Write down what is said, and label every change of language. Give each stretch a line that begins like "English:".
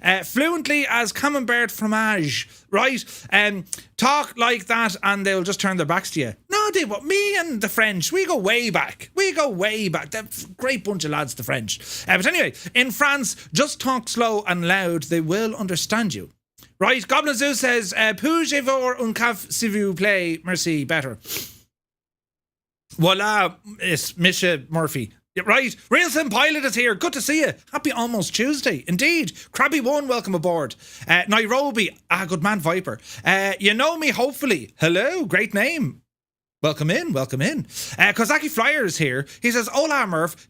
English: Fluently as Camembert fromage. Right? Talk like that and they'll just turn their backs to you. No, they won't. Me and the French, we go way back. They're a great bunch of lads, the French. But anyway, in France, just talk slow and loud. They will understand you. Right, Goblin Zoo says,
French: Puis-je avoir un café s'il vous plaît?
English: Merci, better. Voila, it's Misha Murphy. Right, Real Sim Pilot is here. Good to see you. Happy almost Tuesday. Indeed. Crabby One, welcome aboard. Nairobi. Good man, Viper. You know me, hopefully. Hello, great name. Welcome in. Kozaki Flyer is here. He says, Hola, Murph.